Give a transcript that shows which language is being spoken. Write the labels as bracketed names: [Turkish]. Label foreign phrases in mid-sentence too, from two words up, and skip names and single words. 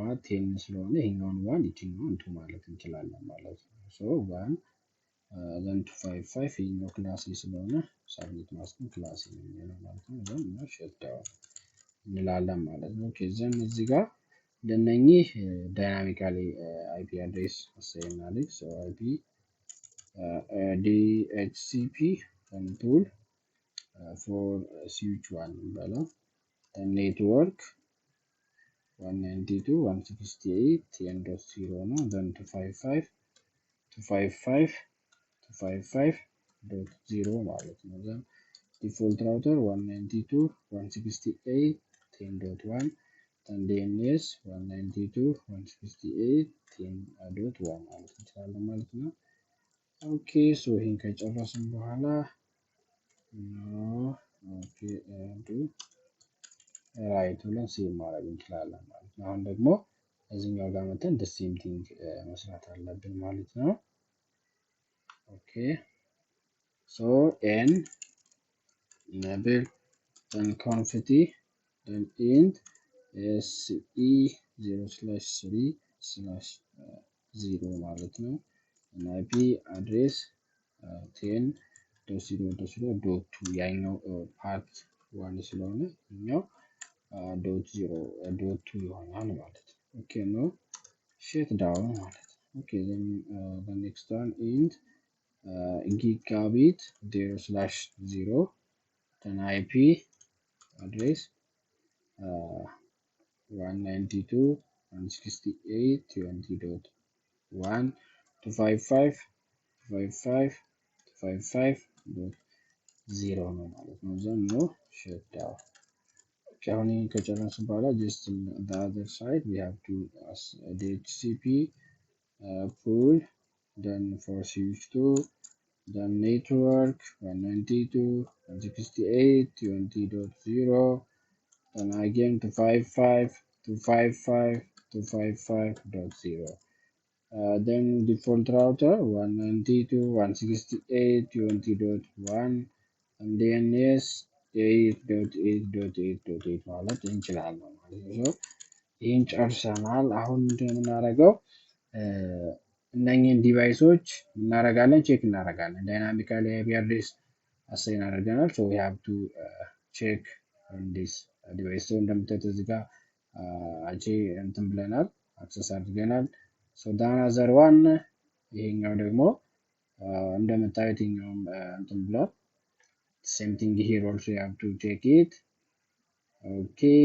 [Amharic] 10 ስለሆነ ይሄኛውን 1 ይችኛውን 2 ማለት እንችላለን ማለት ነው። [English] so 1 then 255 [Amharic] ይሄኛው ክላስ ስለሆነ [English] subnet mask [Amharic] ክላስ ነው የሚሆነው ማለት ነው። [English] then shut down [Amharic] እንላለን ማለት ነው። [English] okay then [Amharic] እዚህ ጋር ለነኚህ [English] dynamically IP address [Amharic] አሳይናለሁ። [English] so IP DHCP control for switch 1 እንበለው ኔትወርክ 192.168.10.0 ነው። then 255.255.255.0 [Amharic] ማለት ነው። [English] then default router 192.168.10.1 then DNS 192.168.10.1 [Amharic] ማለት እንችላለን ማለት ነው። [English] okay so [Amharic] ይሄን ከጨረስን በኋላ [English] okay do write [Amharic] ብለን ሴቭ ማድረግ እንችላለን ማለት ነው። አሁን ደግሞ እዚህኛው ጋር መተን [English] the same thing [Amharic] መስራት አለብን ማለት ነው። [English] okay so n enable then confetti then int [Amharic] se0/3/0 ማለት ነው። [English] IP address [Amharic] 10.0.0.2 ያኛው ፓርት 1 ስለሆነ እኛው .0.2 ይሆናል ማለት ነው። [English] okay no shut down [Amharic] ማለት ነው። [English] okay then the next one int gigabit 0/0 then IP address 192.168.20.1 255.255.255.0 [Amharic] ነው ማለት ነው። [English] then no shut down። [Amharic] አሁን ከጨረስን በኋላ [English] just the other side we have to DHCP pool then for switch 2 then network [Amharic] 192.168.20.0 [English] then again 255.255.255.0 then default router 192.168.20.1 and DNS 8.8.8.8 [Amharic] ማለት እንችላለን ማለት ነው። ይህን ጨርሰናል። አሁን እንደምናደርገው እነኚህን ዲቫይሶች እናደርጋለን ቼክ እናደርጋለን። [English] dynamically IP address assign [Amharic] አድርገናል። [English] so we have to check on this device። [Amharic] ሶ እንደምታዩት እዚህ ጋር እንትን ብለናል፣ አክሰስ አድርገናል። [English] so then other one [Amharic] ይሄኛው ደግሞ እንደምታዩት ይሄኛውም እንትን ብሏል። [English] same thing here also you have to check it. okay